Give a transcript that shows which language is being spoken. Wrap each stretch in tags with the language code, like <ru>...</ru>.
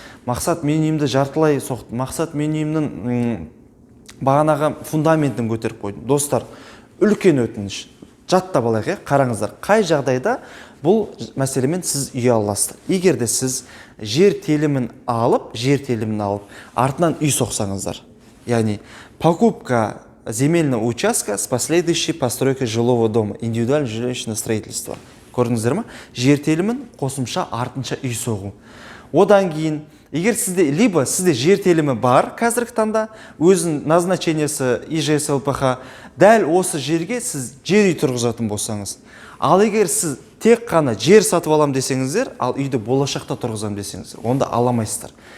<kk>Мақсат мен үйімді жартылай соқтым, мақсат мен үйімнің бағанаға фундаментін көтеріп қойдым. Достар, үлкен өтініш. Жаттап алайық, қараңыздар, қай жағдайда бұл мәселемен сіз үй аласыздар. Егер де сіз жер телімін алып, артынан үй соқсаңыздар.</kk> <ru>Яғни, покупка земельного участка с последующей постройкой жилого дома, индивидуальное жилищное строительство.</ru> <kk>Көрдіңіздер ме? Жер телімін қосымша артынша үй соғу. Одан кейін, егер либо сізде жер телімі бар қазіргі таңда, өзінің назначениесі ИЖС ЛПХ, дәл осы жерге сіз жер үй тұрғызатын болсаңыз. Ал егер сіз тек қана жер сатып алам десеңіздер, ал үйді болашақта тұрғызам десеңіздер, онда аламайсыздар.</kk>